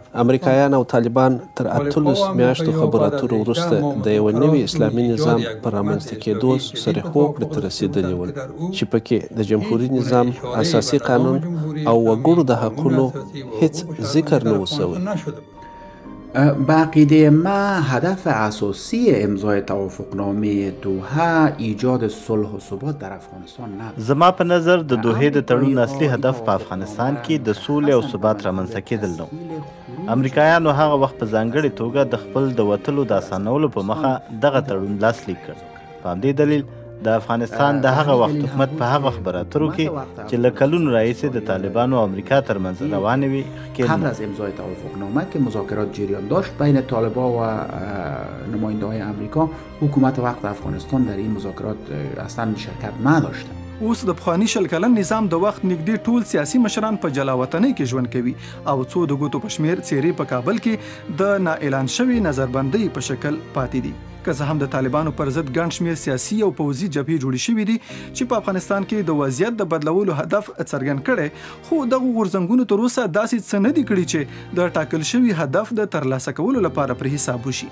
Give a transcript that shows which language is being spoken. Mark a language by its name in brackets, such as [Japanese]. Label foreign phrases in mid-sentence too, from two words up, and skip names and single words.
[Pashto] امریکایان او طالبان تر 18 میاشتو خبرو اترو وروسته د یو نوي اسلامي نظام په رامنځته کېدو سره هوکړې ته رسېدلي ول چې پکې د جمهوري نظام اساسي قانون او وګړو د حقونو هیڅ ذکر نه و شوی. [Persian] به عقیده ما هدف اساسی امضای توافقنامه دوحه ایجاد صلح و ثبات در افغانستان نبود. [Pashto] زما په نظر د دوحې د تړون اصلي هدف په افغانستان کې د سولې او ثبات رامنځته کېدل نه. امریکایانو هغه وخت په ځانګړې توګه د خپل د وتلو د اسانولو په مخه دغه تړون لاسلیک کړ. په همدې دلیل د افغانستان د هغه وخت حکومت په هغه خبرو اترو کې چې له کلونو راهیسې د طالبانو او امریکا ترمنځ روانې وي [Persian] قبل از امضای توافقنامه که مذاکرات جریان داشت بین طالبان و نماینده‌های امریکا، حکومت وقت افغانستان در این مذاکرات اصلا شرکت نداشت. [Pashto] اوس د پخوانی شل کلن نظام د وخت نږدې ټول سیاسي مشران په جلاوطنۍ کې ژوند کوي او څو د ګوتو په شمیر څیرې په کابل کې د نااعلان شوي نظربندۍ په شکل پاتې دي. که څه هم د طالبانو پر ضد ګڼ شمېر سیاسي او پوځي جبهې جوړې شوي دي چې په افغانستان کې د وضعیت د بدلولو هدف څرګند کړی، خو دغه غورځنګونو تر اوسه داسې څه نه دي کړي چې د ټاکل شوي هدف د ترلاسه کولو لپاره پر حساب وشي.